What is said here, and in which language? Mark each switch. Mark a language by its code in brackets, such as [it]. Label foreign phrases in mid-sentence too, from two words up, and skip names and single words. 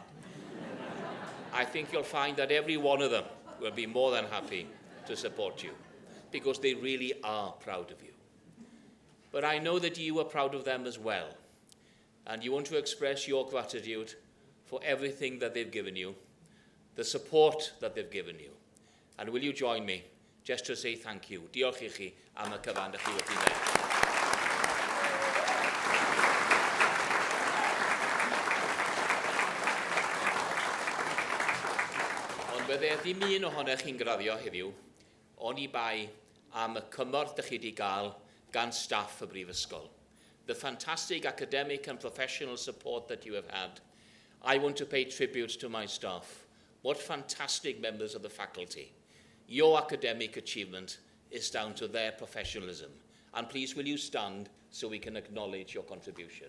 [en] I think you'll find that every one of them will be more than happy to support you, because they really are proud of you. But I know that you are proud of them as well, and you want to express your gratitude for everything that they've given you, the support that they've given you. And will you join me just to say thank you? [cy] Diolch I chi am y cyfan ych chi wedi wneud. Ond bydde ddim un ohonych chi'n graddio heddiw, oni bai am y cymorth ych chi wedi gael gan staff y Brifysgol. [en] The fantastic academic and professional support that you have had. I want to pay tribute to my staff. What fantastic members of the faculty. Your academic achievement is down to their professionalism. And please, will you stand so we can acknowledge your contribution?